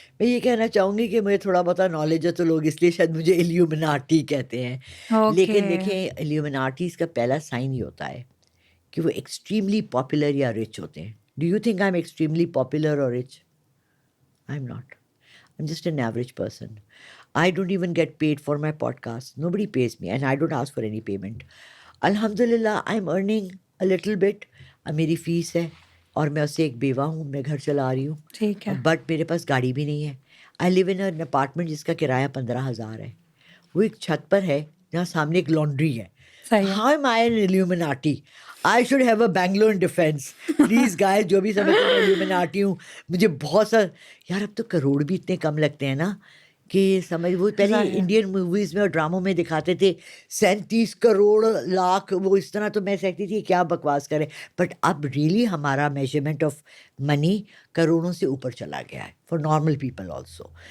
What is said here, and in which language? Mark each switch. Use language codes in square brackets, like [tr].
[ur] میں یہ کہنا چاہوں گی کہ مجھے تھوڑا بہت نالج ہے تو لوگ اس لیے شاید مجھے ایلیومیناٹی کہتے ہیں. لیکن دیکھیں ایلیومیناٹیز کا پہلا سائن یہ ہوتا ہے کہ وہ ایکسٹریملی پاپولر یا رچ ہوتے ہیں. [en] Do you think I am extremely popular اور rich? I am not. I am just an average person. I don't even get paid for my podcast. Nobody pays me and I don't ask for any payment. Alhamdulillah, I'm earning a little bit. [ur] میری face ہے اور میں اس سے ایک بیوہ ہوں, میں گھر چلا رہی ہوں. ٹھیک ہے. بٹ میرے پاس گاڑی بھی نہیں ہے. [en] I live in an apartment [ur] جس کا کرایہ 15,000 ہے. وہ ایک چھت پر ہے جہاں سامنے ایک لانڈری ہے. [en] How am I an Illuminati? I should have a Bangalore defense. Please guys, [ur] جو بھی سمجھتے ہیں Illuminati ہوں, مجھے بہت سا یار اب تو کروڑ بھی اتنے کم لگتے ہیں نا کہ سمجھ, وہ پہلے انڈین موویز میں اور ڈراموں میں دکھاتے تھے 37 کروڑ لاکھ, وہ اس طرح, تو میں سکتی تھی کیا بکواس کرے. بٹ اب ریئلی ہمارا میجرمنٹ آف منی کروڑوں سے اوپر چلا گیا ہے فار نارمل پیپل آلسو.